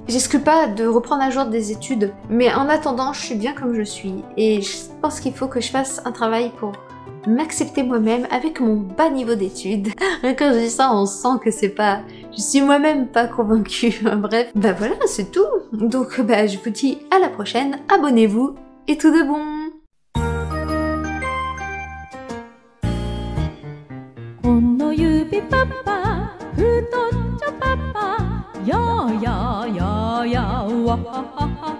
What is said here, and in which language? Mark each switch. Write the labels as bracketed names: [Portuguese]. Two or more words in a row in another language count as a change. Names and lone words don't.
[French] J'exclus pas de reprendre un jour des études, mais en attendant je suis bien comme je suis et je pense qu'il faut que je fasse un travail pour m'accepter moi-même avec mon bas niveau d'études. Quand je dis ça, on sent que c'est pas... Je suis moi-même pas convaincue. Bref, bah voilà, c'est tout. Donc bah je vous dis à la prochaine, abonnez-vous et tout de bon. [Japanese] この指パパ、太っちょパパ、ややややわはは